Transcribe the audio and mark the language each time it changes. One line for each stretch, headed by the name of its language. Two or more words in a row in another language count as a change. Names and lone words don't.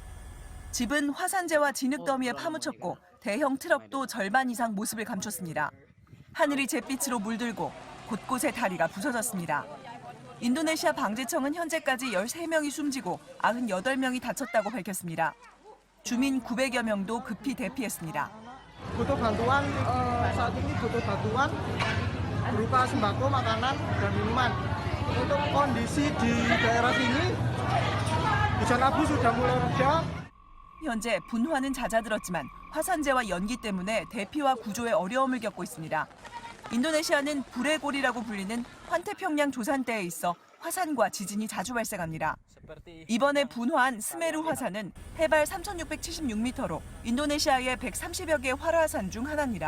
Korean: 집은 화산재와 진흙더미에 파묻혔고 대형 트럭도 절반 이상 모습을 감췄습니다. 하늘이 잿빛으로 물들고 곳곳에 다리가 부서졌습니다. 인도네시아 방재청은 현재까지 13명이 숨지고 98명이 다쳤다고 밝혔습니다. 주민 900여 명도 급히 대피했습니다.
Indonesian: butuh bantuan saat ini butuh bantuan berupa sembako, makanan, dan minuman. Untuk kondisi di daerah sini, hujan abu sudah mulai reda.
Korean: 현재 분화는 잦아들었지만 화산재와 연기 때문에 대피와 구조에 어려움을 겪고 있습니다. 인도네시아는 불의 골이라고 불리는 환태평양 조산대에 있어 화산과 지진이 자주 발생합니다. 이번에 분화한 스메루 화산은 해발 3,676m로 인도네시아의 130여 개의 활화산 중 하나입니다.